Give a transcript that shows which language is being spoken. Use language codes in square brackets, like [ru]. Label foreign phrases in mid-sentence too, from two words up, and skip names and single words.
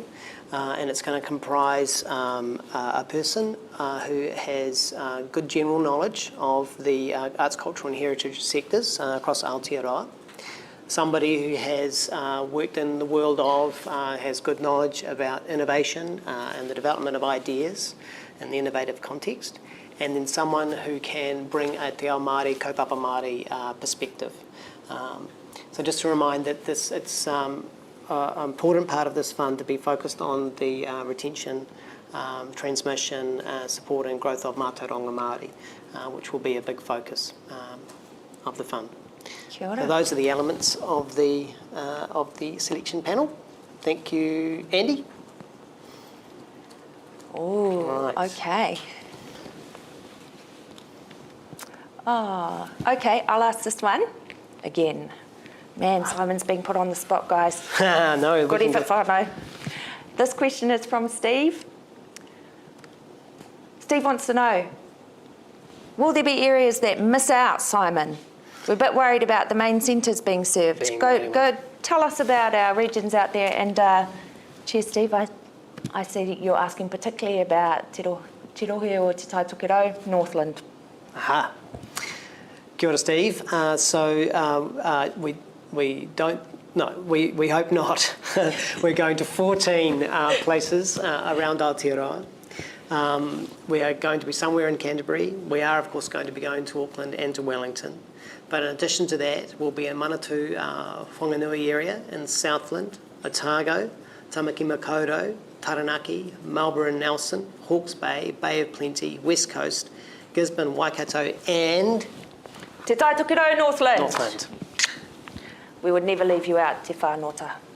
[en] And it's going to comprise a person who has good general knowledge of the arts, cultural and heritage sectors across Aotearoa. Somebody who has worked in the world of, has good knowledge about innovation and the development of ideas in the innovative context, and then someone who can bring a [mi] te ao Māori, kaupapa Māori [en] perspective. So just to remind that it's an important part of this fund to be focused on the retention, transmission, support and growth of [mi] mātauranga Māori, [en] which will be a big focus of the fund. [mi] Kia ora. [en] So those are the elements of the selection panel. Thank you, Andy. Oh, Right. okay. Oh, okay, I'll ask this one again. Man, Simon's being put on the spot, guys. No, we Good can effort, whānau. This question is from Steve. Steve wants to know, will there be areas that miss out, Simon? We're a bit worried about the main centres being served. Go tell us about our regions out there. And Chair Steve, I see that you're asking particularly about Te Rohe or Te Taitokerau, Northland. [mi] Aha. Kia ora, [en] Steve. We don't. No, we hope not. We're going to 14 places around Aotearoa. We are going to be somewhere in Canterbury. We are, of course, going to be going to Auckland and to Wellington. But in addition to that, we'll be in Manatū Whanganui area in Southland, Otago, Tamaki Makaurau, Taranaki, Marlborough and Nelson, Hawke's Bay, Bay of Plenty, West Coast, Gisborne, Waikato and Te Taitokerau, Northland. Northland. We would never leave you out, Te Whanota.